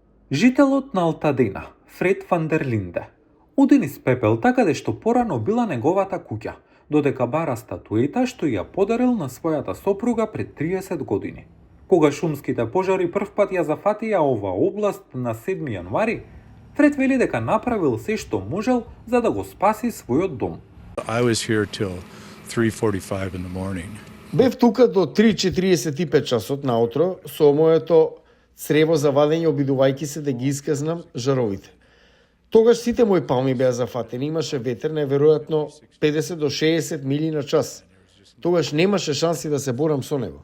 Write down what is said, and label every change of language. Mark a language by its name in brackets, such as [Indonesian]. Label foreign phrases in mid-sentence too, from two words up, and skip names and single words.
[Macedonian] Жителот на Алтадена, Фред ван дер Линде, оди низ пепелта каде што порано била неговата куќа, додека бара статуета што ја подарил на својата сопруга пред 30 години. Кога шумските пожари првпат ја зафатија оваа област на 7 јануари, Фред вели дека направил се што можел за да го спаси својот дом. [English] I was here till 3:45 in the morning. [Macedonian] Бев тука до 3:45 часот наутро со моето црево за вадење, обидувајќи се да ги исказнам жаровите. Тогаш сите мои палми беа зафатени, имаше ветер неверојатно 50 до 60 мили на час. Тогаш немаше шанси да се борам со него.